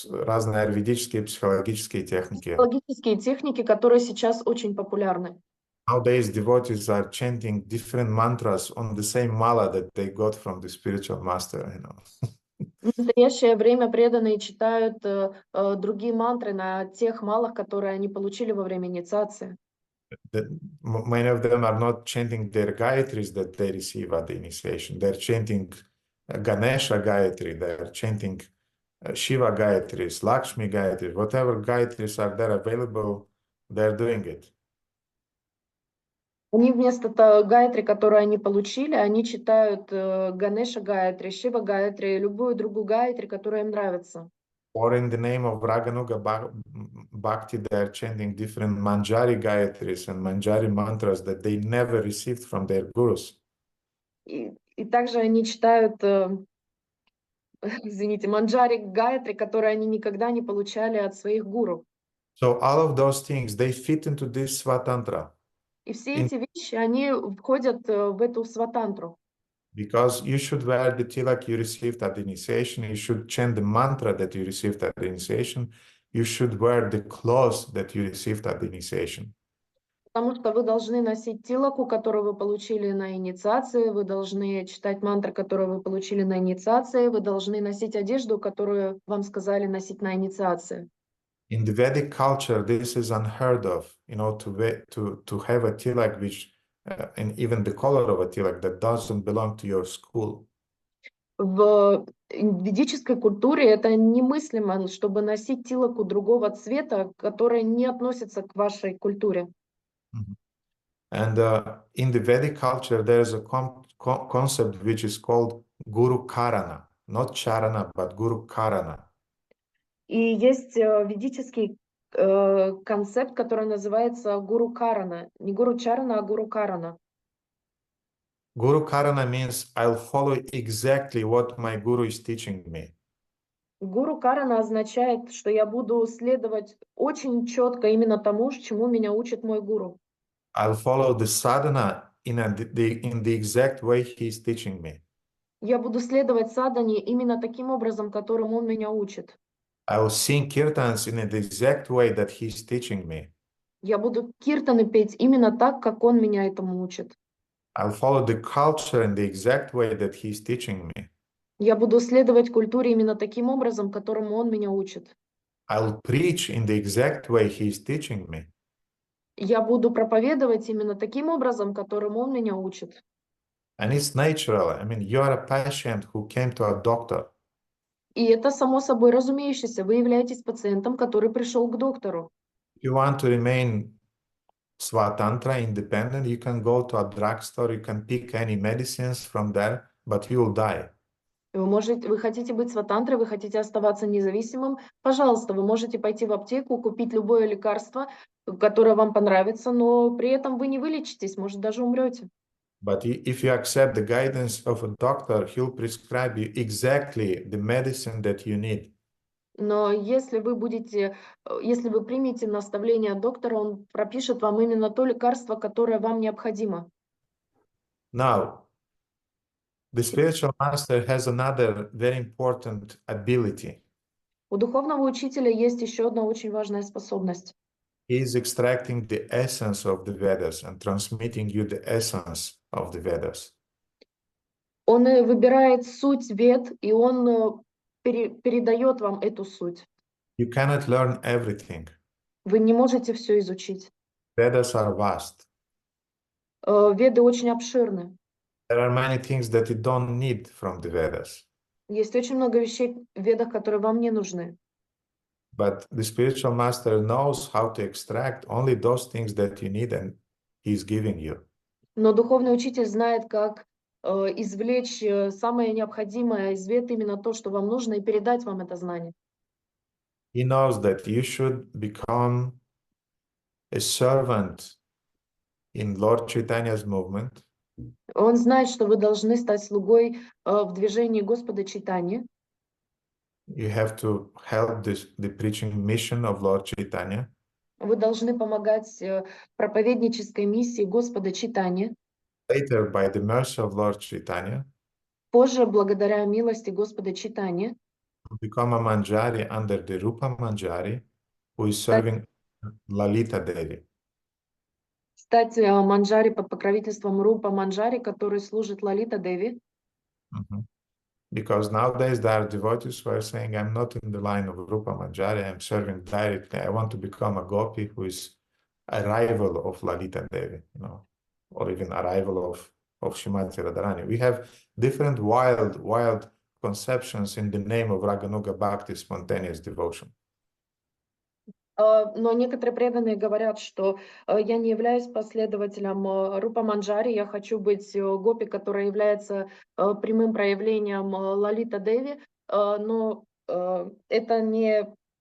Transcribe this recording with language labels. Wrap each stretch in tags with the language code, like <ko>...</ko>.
<ru>Разные аюрведические, психологические техники. Психологические техники, которые сейчас очень популярны.</ru> <en>Nowadays, devotees are chanting different mantras on the same mala that they got from the spiritual master.</en> <ru>В настоящее время преданные читают другие мантры на тех малах, которые они получили во время инициации.</ru> <en>Many of them are not chanting their gayatris that they receive at the initiation. They're chanting Ganesha Gayatri, they're chanting Shiva Gayatris, Lakshmi Gayatris, whatever Gayatris are there available, they're doing it.</en> <ru>Они вместо гайатри, которую они получили, они читают Ганеша Гайатри, Шива Гайатри, любую другую гайатри, которая им нравится.</ru> <en>Or in the name of Raganuga Bhakti, they're chanting different Manjari Gayatris and Manjari mantras that they never received from their gurus.</en> <ru>И также они читают, извините, Манджари Гайатри, которые они никогда не получали от своих гуру.</ru> <en>So all of those things, they fit into this Svatantra.</en> <ru>И все эти вещи, они входят в эту сватантру.</ru> <en>Because you should wear the tilak you received at the initiation, you should chant the mantra that you received at the initiation, you should wear the clothes that you received at the initiation.</en> <ru>Потому что вы должны носить тилаку, которую вы получили на инициации, вы должны читать мантры, которые вы получили на инициации, вы должны носить одежду, которую вам сказали носить на инициации.</ru> <en>In the Vedic culture, this is unheard of, to have a tilak which and even the color of a tilak that doesn't belong to your school.</en> <ru>В ведической культуре это немыслимо, чтобы носить тилаку другого цвета, который не относится к вашей культуре.</ru> <en>And in the Vedic culture, there is a concept which is called Guru Karana, not Charana, but Guru Karana.</en> <ru>И есть ведический концепт, который называется Гуру Карана. Не Гуру Чарана, а Гуру Карана.</ru> <en>Guru Karana means I'll follow exactly what my guru is teaching me.</en> <ru>Гуру Карана означает, что я буду следовать очень четко именно тому, чему меня учит мой гуру.</ru> <en>I'll follow the sadhana in the exact way he is teaching me.</en> <ru>Я буду следовать садхане именно таким образом, которым он меня учит.</ru> <en>I'll sing kirtans in the exact way that he is teaching me.</en> <ru>Я буду киртаны петь именно так, как он меня этому учит.</ru> <en>I'll follow the culture in the exact way that he is teaching me.</en> <ru>Я буду следовать культуре именно таким образом, которому он меня учит.</ru> <en>I'll preach in the exact way he is teaching me.</en> <ru>Я буду проповедовать именно таким образом, которым он меня учит.</ru> <en>And it's natural. I mean, you are a patient who came to a doctor.</en> <ru>И это само собой разумеющееся. Вы являетесь пациентом, который пришел к доктору.</ru> <en>If you want to remain swatantra, independent, you can go to a drugstore, you can pick any medicines from there, but you will die.</en> <ru>Вы хотите быть сватантрой, вы хотите оставаться независимым, пожалуйста, вы можете пойти в аптеку, купить любое лекарство, которое вам понравится, но при этом вы не вылечитесь, может, даже умрете.</ru> <en>But if you accept the guidance of a doctor, he'll prescribe you exactly the medicine that you need.</en> <ru>Но если вы примете наставление доктора, он пропишет вам именно то лекарство, которое вам необходимо.</ru> <en>Now, the spiritual master has another very important ability.</en> <ru>У духовного учителя есть еще одна очень важная способность.</ru> <en>He is extracting the essence of the Vedas and transmitting you the essence of the Vedas.</en> <ru>Он выбирает суть вед, и он передает вам эту суть.</ru> <en>You cannot learn everything.</en> <ru>Вы не можете все изучить.</ru> <en>Vedas are vast.</en> <ru>Веды очень обширны.</ru> <en>There are many things that you don't need from the Vedas.</en> <ru>Есть очень много вещей в ведах, которые вам не нужны.</ru> <en>But the spiritual master knows how to extract only those things that you need and he's giving you.</en> <ru>Но духовный учитель знает, как извлечь самое необходимое из вед, именно то, что вам нужно, и передать вам это знание.</ru> <en>He knows that you should become a servant in Lord Chaitanya's movement.</en> <ru>Он знает, что вы должны стать слугой в движении Господа Чайтаньи.</ru> <en>You have to help the preaching mission of Lord Chaitanya.</en> <ru>Вы должны помогать проповеднической миссии Господа Чайтаньи.</ru> <en>Later, by the mercy of Lord Chaitanya,</en> <ru>Позже, благодаря милости Господа Чайтаньи,</ru> <en>become a manjari under the Rupa Manjari, who is serving Lalita Devi.</en> <ru>стать манджари под покровительством Рупа Манджари, который служит Лалита Деви.</ru> <en>Because nowadays there are devotees who are saying, I'm not in the line of Rupa Manjari, I'm serving directly. I want to become a gopi who is a rival of Lalita Devi, or even a rival of Shrimati Radharani. We have different wild conceptions in the name of Raganuga Bhakti, spontaneous devotion.</en> <ru>Но некоторые преданные говорят, что я не являюсь последователем Рупа Манджари, я хочу быть гопи, которая является прямым проявлением Лалита Деви, но это не...</ru>